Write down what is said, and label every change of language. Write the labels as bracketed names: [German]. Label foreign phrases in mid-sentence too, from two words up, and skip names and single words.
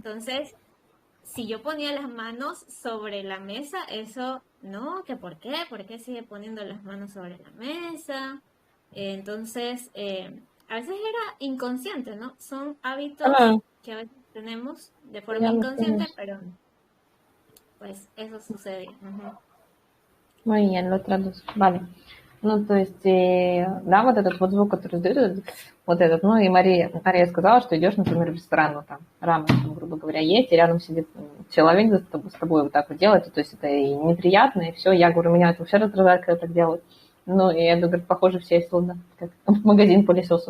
[Spanish] Entonces, si yo ponía las manos sobre la mesa, eso, no, que por qué, ¿por qué sigue poniendo las manos sobre la mesa? Entonces, a veces era inconsciente, ¿no? Son hábitos Claro, que a veces tenemos de forma ya lo inconsciente, tienes. pero pues eso sucede. Ujú. Muy bien, lo traduzco. Vale. [Russian] Ну, то есть, да, вот этот вот звук, который издают, вот этот, ну, и Мария сказала, что идешь, например, в ресторан, ну, там, рамен, там, грубо говоря, есть, и рядом сидит человек с тобой вот так вот делает, то есть это и неприятно, и все. Я говорю, меня это вообще раздражает, когда так делают. Ну, и я говорю, похоже, все из туда, как в магазин пылесосов.